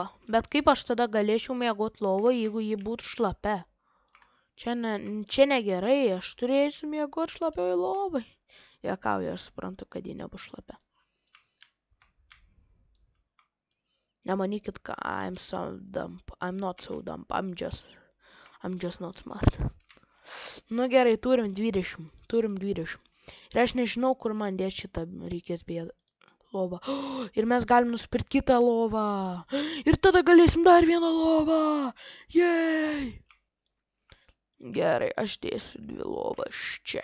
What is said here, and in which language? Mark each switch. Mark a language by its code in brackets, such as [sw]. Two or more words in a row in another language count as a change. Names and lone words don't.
[lt] Bet kaip aš tada galėčiau miegot lovą, jeigu ji būtų šlapia? Čia negerai, aš turėsiu miegot šlapioj lovai. Juokauju, aš suprantu, kad ji nebus šlapia. Nemanykit, kad [en] I'm so dumb. I'm not so dumb. I'm just not smart. [lt] Nu gerai, turim 20. Ir aš nežinau, kur man dėti šitą reikės bėdą. Lovą. Ir mes galim nusipirkti kitą lovą. Ir tada galėsim dar vieną lovą. Jei. Gerai, aš dėsiu 2 lovas čia.